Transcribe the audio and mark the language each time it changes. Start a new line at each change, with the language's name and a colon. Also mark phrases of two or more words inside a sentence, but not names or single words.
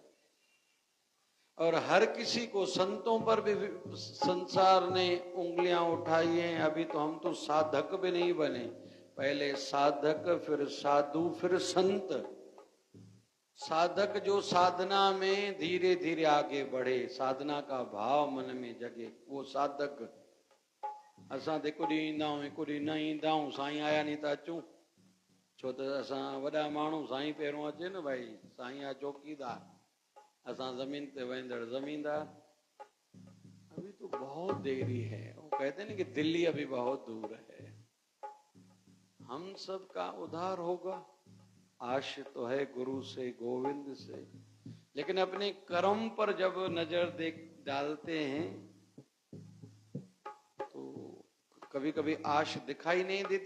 Hindi: और हर किसी को, संतों पर भी संसार ने उंगलियां उठाई हैं। अभी तो हम तो साधक भी नहीं बने, पहले साधक, फिर साधु, फिर संत। साधक जो साधना में धीरे धीरे आगे बढ़े, साधना का भाव मन में जगे, वो साधक।
Sindhi: असां ते कुॾी ईंदा आहियूं, कुॾी न ईंदा आहियूं, साईं आया नहीं था अचूं, छो त असां वॾा माण्हू, साईं पहिरियों अचे न भाई, साईं आहे चौकीदार, असां जमीन ते वेंदड़ जमींदार।
Hindi: अभी तो बहुत देरी है। वो कहते हैं ना कि दिल्ली अभी बहुत दूर है। हम सब का उद्धार होगा, आश तो है गुरु से, गोविंद से, लेकिन अपने कर्म पर जब नजर डालते हैं तो कभी कभी आश दिखाई नहीं देती।